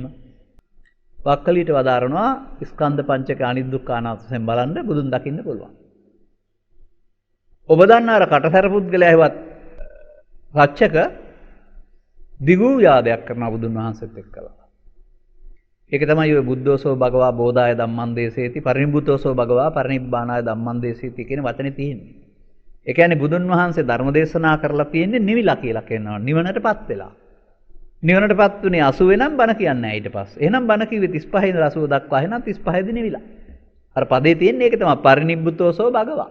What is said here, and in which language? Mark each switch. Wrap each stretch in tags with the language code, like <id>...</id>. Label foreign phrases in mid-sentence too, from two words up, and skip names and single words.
<si>වක්කලියට වදාරනවා ස්කන්ධ පංචක අනිදුක්ඛ අනාත්මයෙන් බලන්න බුදුන් දකින්න පුළුවන්. ඔබ දන්න අර කටසර පුද්ගලයා හෙවත් රච්චක දිගු යාදයක් කරන බුදුන් වහන්සේත් එක්කලා. ඒක තමයි ඔය</si> <pi>බුද්ධෝසෝ භගවා බෝධාය ධම්මං දේසේති පරිනිබ්බුතෝසෝ භගවා පරිනිබ්බානාය ධම්මං දේසේති</pi> <si>කියන වචනේ තියෙන්නේ. ඒ කියන්නේ බුදුන් වහන්සේ ධර්ම දේශනා කරලා තියෙන්නේ නිවිලා කියලා කියනවා. නිවනටපත් වෙලා. නිවනටපත් උනේ 80 වෙනම් බණ කියන්නේ නැහැ ඊට පස්සේ. එහෙනම් බණ කිව්වේ 35 ඉඳලා 80 දක්වා. එහෙනම් 35 දී නිවිලා. අර පදේ තියෙන්නේ ඒක තමයි</si> <pi>පරිනිබ්බුතෝසෝ භගවා.</pi>